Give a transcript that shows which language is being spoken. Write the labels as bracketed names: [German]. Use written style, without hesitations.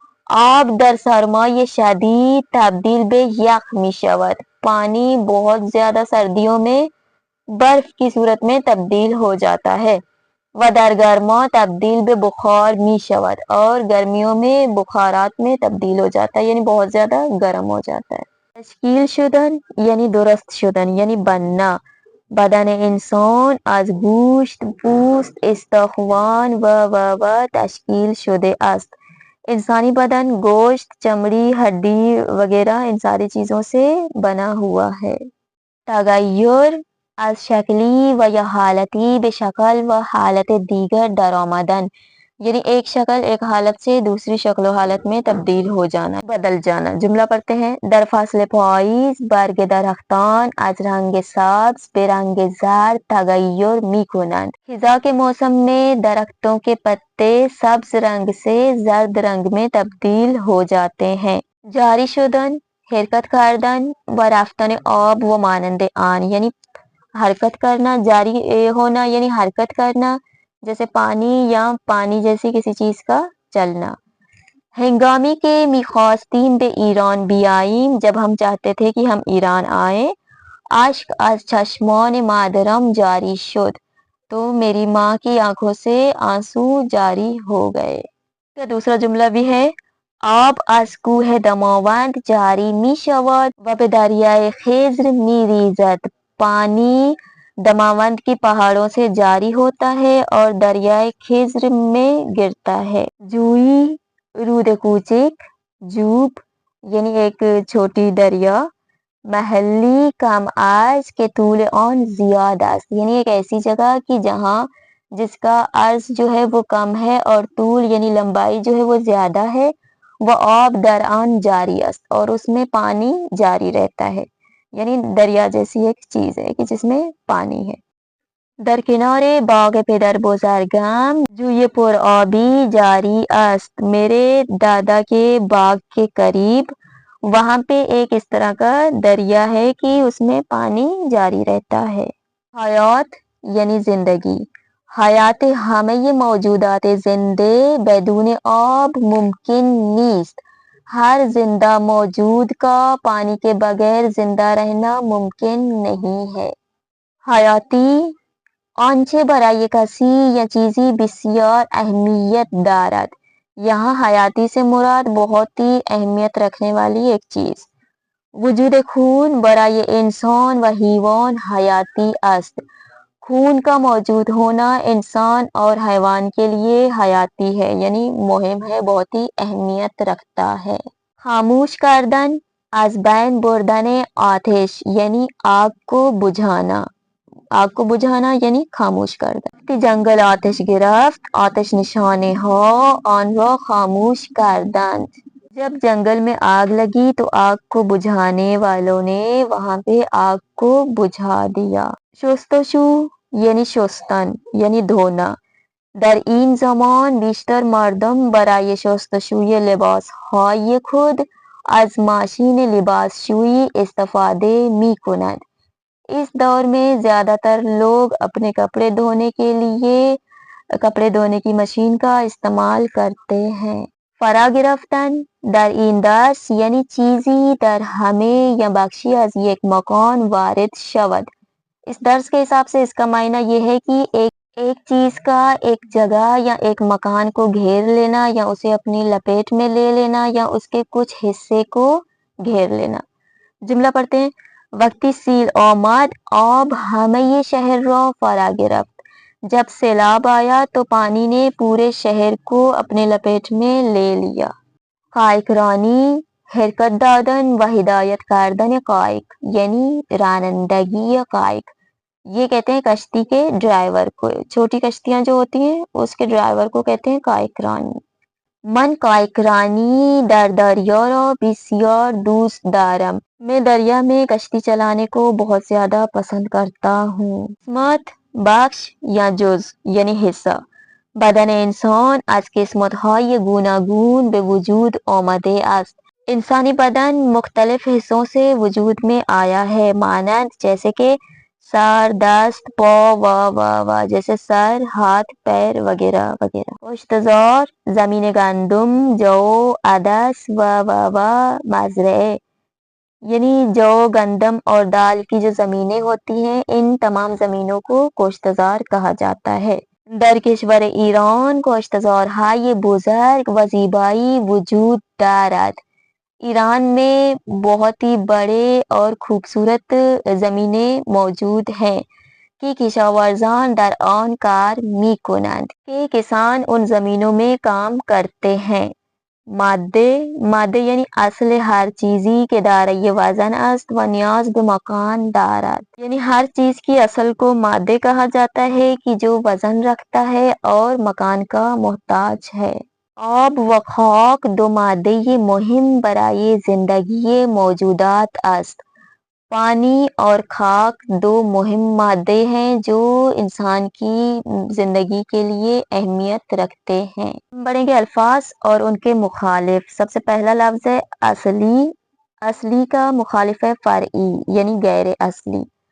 [Persian] آب در سرمای شدید تبدیل به یخ می شود۔ [Urdu] پانی بہت زیادہ سردیوں میں برف کی صورت میں تبدیل ہو جاتا ہے۔ [Persian] و در گرما تبدیل به بخار می شود [Urdu] اور گرمیوں میں بخارات میں تبدیل ہو جاتا ہے یعنی بہت زیادہ گرم ہو جاتا ہے. [Persian] تشکیل شدن یعنی درست شدن یعنی بننا. بدن انسان از گوشت پوست استخوان و تشکیل شده است. [Urdu] انسانی بدن گوشت چمڑی ہڈی وغیرہ ان ساری چیزوں سے بنا ہوا ہے. [Persian] تغیر از شکلی و یا حالتی به شکل و حالت دیگر درآمدن [Urdu] یعنی ایک شکل ایک حالت سے دوسری شکل و حالت میں تبدیل ہو جانا بدل جانا. جملہ پڑھتے ہیں. [Persian] در فصل پاییز برگ درختان از رنگ سبز به رنگ زرد تغیر می کنند. [Urdu] خزاں کے موسم میں درختوں کے پتے سبز رنگ سے زرد رنگ میں تبدیل ہو جاتے ہیں. [Persian] جاری شدن حرکت کردن و رفتن آب و مانند آن [Urdu] یعنی حرکت کرنا جاری ہونا یعنی حرکت کرنا جیسے پانی یا پانی جیسی کسی چیز کا چلنا. [Persian] ہنگامی کے میخواستیم به ایران بیاییم [Urdu] جب ہم چاہتے تھے کہ ہم ایران آئیں. [Persian] اشک از چشمان مادرم جاری شد [Urdu] تو میری ماں کی آنکھوں سے آنسو جاری ہو گئے. دوسرا جملہ بھی ہے. [Persian] آب از کوه دماوند جاری می شود و به دریای خضر می ریزد. [Urdu] پانی دماوند کی پہاڑوں سے جاری ہوتا ہے اور دریائے خضر میں گرتا ہے. [Persian] جوئی رود کوچک جوب [Urdu] یعنی ایک چھوٹی دریا. [Persian] محلی کم عرض کے طول آن زیاد است [Urdu] یعنی ایک ایسی جگہ کی جہاں جس کا عرض جو ہے وہ کم ہے اور طول یعنی لمبائی جو ہے وہ زیادہ ہے. [Persian] وہ آب در آن جاری است [Urdu] اور اس میں پانی جاری رہتا ہے یعنی دریا جیسی ایک چیز ہے کہ جس میں پانی ہے. [Persian] در کنار باغ پدر بزرگم جوی پر آبی جاری است. [Urdu] میرے دادا کے باغ کے قریب وہاں پہ ایک اس طرح کا دریا ہے کہ اس میں پانی جاری رہتا ہے. حیات یعنی زندگی. [Persian] حیات همه موجودات زنده بدون آب ممکن نیست. [Urdu] ہر زندہ موجود کا پانی کے بغیر زندہ رہنا ممکن نہیں ہے. [Persian] حیاتی آنچه برای کسی یا چیزی بسیار اہمیت دارد. [Urdu] یہاں حیاتی سے مراد بہت ہی اہمیت رکھنے والی ایک چیز. [Persian] وجود خون برای انسان و حیوان حیاتی است. [Urdu] خون کا موجود ہونا انسان اور حیوان کے لیے حیاتی ہے یعنی مہم ہے بہت ہی اہمیت رکھتا ہے. [Persian] خاموش کردن از بین بردن آتش [Urdu] یعنی آگ کو بجھانا. آگ کو بجھانا یعنی [Persian] خاموش کردن. جنگل آتش گرفت آتش نشانه ها آن را خاموش کردند. [Urdu] جب جنگل میں آگ لگی تو آگ کو بجھانے والوں نے وہاں پہ آگ کو بجھا دیا. [Persian] شستشو یعنی شستن یعنی دھونا. در این زمان بیشتر مردم برای شستشوی لباسهای خود از ماشین لباسشویی استفاده می کنند. [Urdu] اس دور میں زیادہ تر لوگ اپنے کپڑے دھونے کے لیے کپڑے دھونے کی مشین کا استعمال کرتے ہیں. [Persian] فرا گرفتن در این درس یعنی چیزی در همه یا بخشی از یک مکان وارد شود. [Urdu] اس درس کے حساب سے اس کا معنی یہ ہے کہ ایک چیز کا ایک جگہ یا ایک مکان کو گھیر لینا یا اسے اپنی لپیٹ میں لے لینا یا اس کے کچھ حصے کو گھیر لینا. جملہ پڑھتے ہیں. [Persian] وقتی سیل آمد آب همه شہر را فرا گرفت. [Urdu] جب سیلاب آیا تو پانی نے پورے شہر کو اپنے لپیٹ میں لے لیا. [Persian] قائقرانی حرکت دادن و ہدایت کردن قائق یعنی رانندگی قائق. [Urdu] یہ کہتے ہیں کشتی کے ڈرائیور کو. چھوٹی کشتیاں جو ہوتی ہیں اس کے ڈرائیور کو کہتے ہیں قائقرانی. [Persian] من قائقرانی در دریا را بسیار دوست دارم. [Urdu] میں دریا میں کشتی چلانے کو بہت زیادہ پسند کرتا ہوں. [Persian] قسمت بخش یا جز یعنی حصہ. بدن انسان از قسمت‌های گوناگون به وجود آمده است. [Urdu] انسانی بدن مختلف حصوں سے وجود میں آیا ہے مانند جیسے کہ سر دست پا و جیسے سر ہاتھ پیر وغیرہ وغیرہ. [Persian] پشتزار زمین گندم جو عدس و مزرعه [Urdu] یعنی جو گندم اور دال کی جو زمینیں ہوتی ہیں ان تمام زمینوں کو کوشتزار کہا جاتا ہے. [Persian] در کشور ایران کشتزارهای بزرگ و زیبایی وجود دارد. [Urdu] ایران میں بہت ہی بڑے اور خوبصورت زمینیں موجود ہیں کہ [Persian] کشاورزان در آن کار می کنند [Urdu] کہ کسان ان زمینوں میں کام کرتے ہیں. [Persian] ماده یعنی اصل ہر چیزی که دارای وزن است و نیاز به مکان دارد. [Urdu] یعنی ہر چیز کی اصل کو ماده کہا جاتا ہے کہ جو وزن رکھتا ہے اور مکان کا محتاج ہے. [Persian] آب و خاک دو ماده مهم برای زندگی موجودات است. [Urdu] پانی اور خاک دو مہم مادے ہیں جو انسان کی زندگی کے لیے اہمیت رکھتے ہیں. پڑھیں گے الفاظ اور ان کے مخالف. سب سے پہلا لفظ ہے اصلی. اصلی کا مخالف ہے فرعی یعنی غیر اصلی.